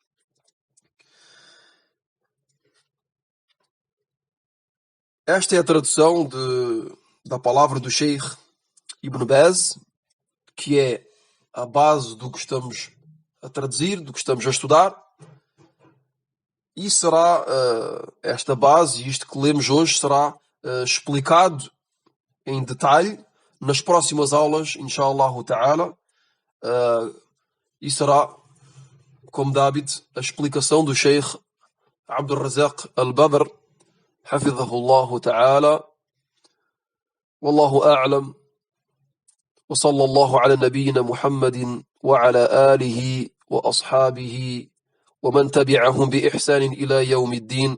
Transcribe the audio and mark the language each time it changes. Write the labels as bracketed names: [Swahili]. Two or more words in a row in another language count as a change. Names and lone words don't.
[Portuguese] Esta é a tradução da palavra do Sheikh Ibn Baz, que é a base do que estamos a traduzir, do que estamos a estudar. E será esta base, e isto que lemos hoje, será explicado em detalhe nas próximas aulas, [Arabic] إن شاء الله تعالى, [Portuguese] e será, como de hábito, a explicação do Sheikh Abdul Razak Al-Badr, [Arabic] حفظه الله تعالى. والله أعلم، وصلى الله على نبينا محمد وعلى آله وأصحابه ومن تبعهم بإحسان إلى يوم الدين.